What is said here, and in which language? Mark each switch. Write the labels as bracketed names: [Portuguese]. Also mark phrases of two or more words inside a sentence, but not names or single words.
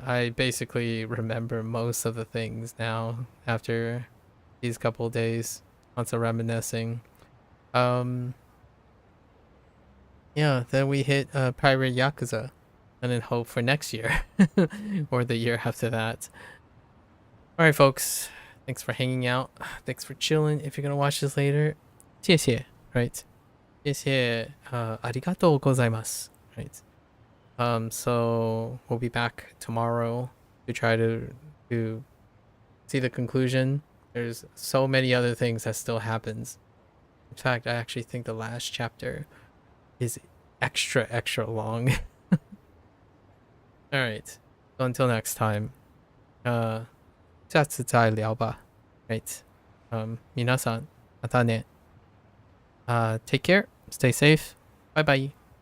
[English] I basically remember most of the things now after these couple of days, lots of reminiscing. Yeah, then we hit Pirate Yakuza, and then hope for next year or the year after that. All right, folks, thanks for hanging out. Thanks for chilling. If you're gonna watch this later, [Chinese] 谢谢, right? 谢谢, [Japanese] ありがとうございます, [English] right? So we'll be back tomorrow to try to see the conclusion. There's so many other things that still happens. In fact, I actually think the last chapter is extra long. Alright, so until next time, [Chinese] 下次再聊吧, [English] right? [Japanese] 皆さん、またね. [English] Take care, stay safe, bye bye.